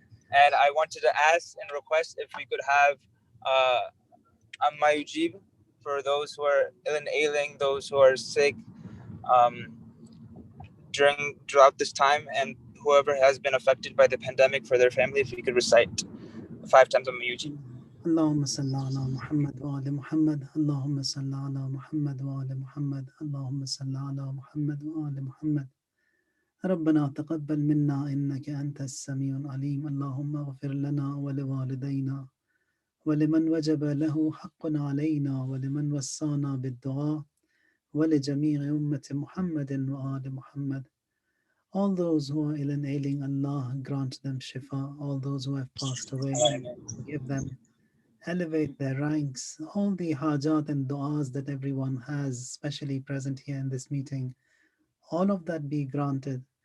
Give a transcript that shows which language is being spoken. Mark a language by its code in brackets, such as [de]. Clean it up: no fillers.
[en] And I wanted to ask and request if we could have Ammayujib for those who are ill and ailing, those who are sick um, throughout this time, and whoever has been affected by the pandemic for their family, if we could recite 5 times Ammayujib. [ar] اللهم صل على محمد وآل محمد اللهم صل على محمد وآل محمد اللهم صل على محمد وآل محمد ربنا تقبل منا إنك أنت السميع العليم اللهم اغفر لنا ولوالدينا ولمن وجب له حق علينا ولمن وصانا بالدعاء ولجميع أمة محمد وآل محمد. [en] All those who are ill and ailing, Allah grant them shifa. All those who have passed away, forgive them, elevate their ranks. All the hajat and du'as that everyone has, especially present here in this meeting, all of that be granted.